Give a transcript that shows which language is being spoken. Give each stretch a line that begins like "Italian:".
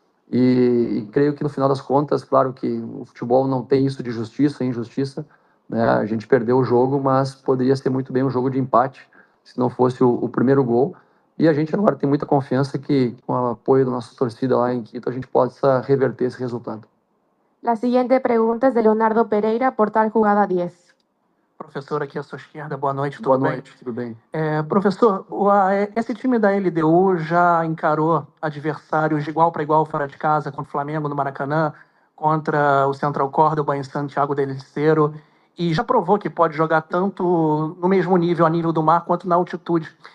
Portuguese: E creio que no final das contas, claro que o futebol não tem isso de justiça e injustiça, né? A gente perdeu o jogo, mas poderia ser muito bem um jogo de empate se não fosse o primeiro gol. E a gente agora tem muita confiança que, com o apoio da nossa torcida lá em Quito, a gente possa reverter esse resultado.
Spanish: La siguiente pregunta es de Leonardo Pereira, Portal Jugada 10.
Portuguese: Professor, aqui à sua esquerda, boa noite, Boa tudo bem? noite, tudo bem? Professor, esse time da LDU já encarou adversários de igual para igual fora de casa, contra o Flamengo no Maracanã, contra o Central Córdoba em Santiago del Estero, e já provou que pode jogar tanto no mesmo nível, a nível do mar, quanto na altitude.